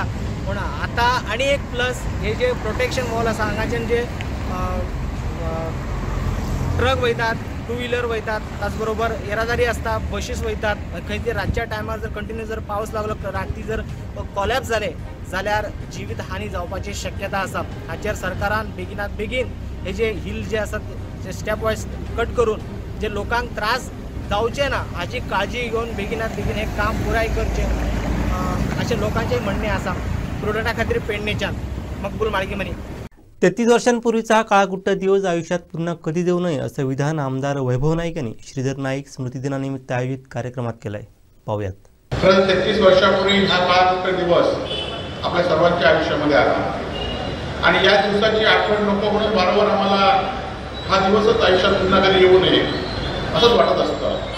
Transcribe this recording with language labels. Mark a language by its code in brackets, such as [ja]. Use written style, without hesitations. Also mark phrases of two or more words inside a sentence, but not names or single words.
[kok] पूण आतां आनी एक प्लस हे जे [en] protection wall [kok] आसा हांगाच्यान जे ट्रक वयतात, [en] two wheeler [kok] वयतात, त्याच बरोबर येरादारी आसता, बशीस वयतात, खंय ते रातच्या टायमार जर कंटिन्यू जर पावस लागलो राती जर कॉलॅप्स जाले जाल्यार जिवीत हानी जावपाची शक्यता आसा। हाचेर सरकारान बेगिनात बेगीन हे जे हिल जे आसात जे [en] step wise [kok] कट करून जे लोकांक त्रास जावचे ना हाची काळजी घेवन बेगिनात बेगीन हे काम पुराय करचें अशें लोकांचें म्हणणें आसा। प्रोडक्टा खातीर पेडणेच्यान मकबूल माळगीमनी। [mr] 33 वर्षांपूर्वीचा हा काळाकुट्ट दिवस आयुष्यात पुन्हा कधी देऊ नये असं विधान आमदार वैभव नाईक यांनी श्रीधर नाईक स्मृती दिनानिमित्त आयोजित कार्यक्रमात केलंय। पाहूयात। 33 वर्षापूर्वी हा काळाकुट्ट दिवस आपल्या सर्वांच्या आयुष्यामध्ये आला आणि या दिवसाची आठवण नको म्हणून वारंवार आम्हाला हा दिवसच आयुष्यात पुन्हा कधी येऊ नये असंच वाटत असतं।